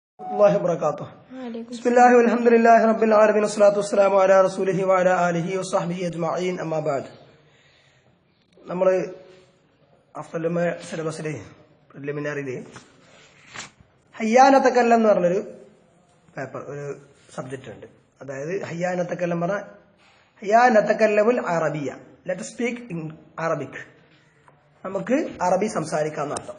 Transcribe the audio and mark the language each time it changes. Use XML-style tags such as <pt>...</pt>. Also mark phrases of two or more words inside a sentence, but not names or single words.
<ar>الله وبركاته. بسم الله والحمد لله رب العالمين والصلاة والسلام على رسوله وعلى آله وصحبه أجمعين أما بعد.</ar> <ml>നമ്മൾ അഫ്ളലുമ സിലബസിലെ പ്രിലിമിനറിയിലെ ഹയ്യാനത്തക്കല്ലം എന്ന് പറഞ്ഞൊരു പേപ്പർ ഒരു സബ്ജക്റ്റ് ഉണ്ട്. അതായത് ഹയ്യാനത്തക്കല്ലം പറഞ്ഞാൽ</ml> <ar>هيا نتكلم العربية,</ar> <en>let speak in Arabic,</en> <ml>നമുക്ക് അറബി സംസാരിക്കാമെന്ന് അർത്ഥം.</ml>